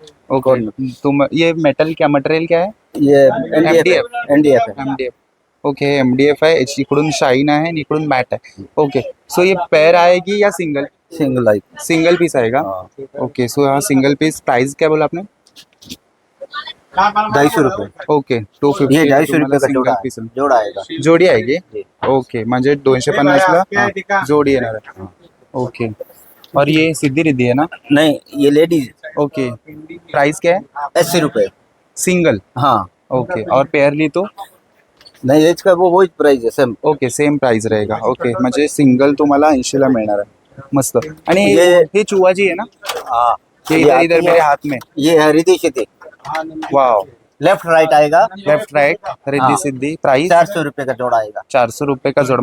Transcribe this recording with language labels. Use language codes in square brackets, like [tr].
[hi] Okay तुम ये metal क्या मटेरियल क्या है? ये MDF. एनडीएफ है। [mr] MDF. ओके MDF आहे. इकडून शाईन आहे आणि इकडून मॅट आहे. [hi] ओके सो ये पेयर आएगी या single? Single light. Single piece आएगा. ओके सो हाँ सिंगल पीस. प्राइस क्या बोला आपने? 250 रुपये। ओके 250. ये 250 रुपये का जोड़ा पीस है, जोड़ा आएगा। [mr] जोडी आहे [hi] जी। [mr] ओके म्हणजे 250 ला जोडी येणार आहे. [hi] ओके और ये सीधी रिद्धी है ना? नहीं, ये लेडीज ओके प्राइस क्या है? 80 रुपये। सिंगल. हाँ, ओके और पेयर ली तो? नहीं इसका वही प्राइस है सेम। ओके सेम प्राइस रहेगा. [mr] ओके म्हणजे सिंगल तुम्हाला 80 ला मिळणार आहे. मस्त. आणि हे चुवाजी आहे ना? [hi] हाँ, ये इधर इधर मेरे हाथ में. ये है Riddhi Siddhi, wow left right आएगा। लेफ्ट राइट रिद्धी हाँ. सिद्धी. प्राइस 400 रुपये का जोड़ा आएगा। 400 रुपये का जोड.